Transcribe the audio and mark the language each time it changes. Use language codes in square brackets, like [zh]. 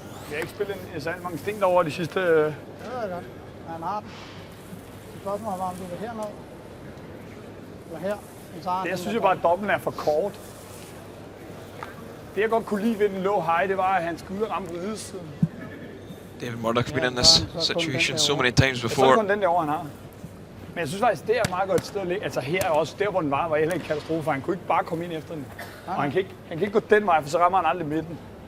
[da] Vi har ikke spillet en særlig mange sting derovre de sidste... Det ved jeg godt. Han har den. Spørgsmålet var, om du vil herned. Eller her. Det, jeg synes jo bare, at dobbelten er for kort. Det, jeg godt kunne lide ved den low high, det var, at han skulle ud og ramme på ydersiden. [en] David Murdoch's been in this situation so many times [da] Jeg så [en] before. [da] kun den derovre, han har. Men jeg synes faktisk, det er et meget godt sted at ligge. Altså her også, der hvor den var heller ikke katastrofe, for han kunne ikke bare komme ind efter den. Og han kan ikke gå den vej, for så rammer han aldrig midten.